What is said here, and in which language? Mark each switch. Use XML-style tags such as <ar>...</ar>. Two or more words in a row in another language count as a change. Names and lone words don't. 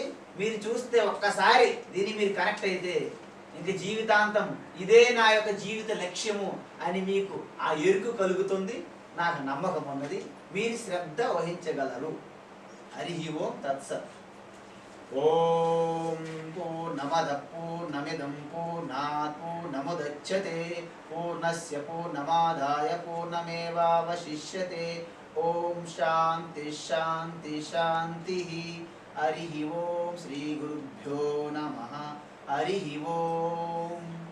<te>మీరు చూస్తే ఒక్కసారి దీన్ని మీరు కనెక్ట్ అయితే ఇంక జీవితాంతం ఇదే నా యొక్క జీవిత లక్ష్యము అని మీకు ఆ ఎరుకు కలుగుతుంది. నాకు నమ్మకం ఉన్నది, మీరు శ్రద్ధ వహించగలరు.</te> <sa>హరి ఓం తత్సత్. ఓం పూర్ణమద పూర్ణమిదం పూర్ణాత్ పూర్ణముదచ్యతే పూర్ణస్య పూర్ణమాదాయ పూర్ణమేవావశిష్యతే. ఓం శాంతి శాంతి శాంతి. హరి ఓం శ్రీ గురుభ్యో నమః. హరి ఓం.</sa>